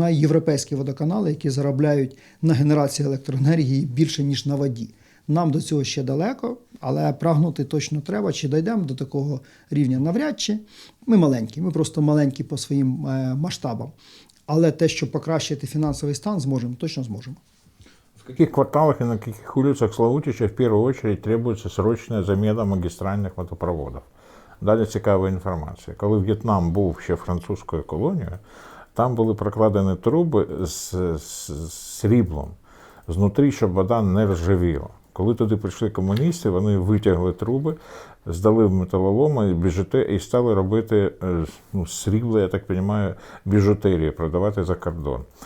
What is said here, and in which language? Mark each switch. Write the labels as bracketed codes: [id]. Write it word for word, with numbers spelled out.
[uk] Знаю європейські водоканали, які заробляють на генерації електроенергії більше, ніж на воді. Нам до цього ще далеко, але прагнути точно треба, чи дійдемо до такого рівня навряд чи. Ми маленькі, ми просто маленькі по своїм масштабам. Але те, що покращити фінансовий стан, зможемо, точно зможемо. [ru] В каких кварталах и на каких улицах Славутича в первую очередь требуется срочная замена магистральных водопроводов? [uk] Далі цікава інформація. Коли В'єтнам був ще французькою колонією, там були прокладені труби з, з, з сріблом, знутрі, щоб вода не ржавіла. Коли туди прийшли комуністи, вони витягли труби, здали в металоломи біжуте, і стали робити ну, срібло, я так розумію, біжутерію, продавати за кордон.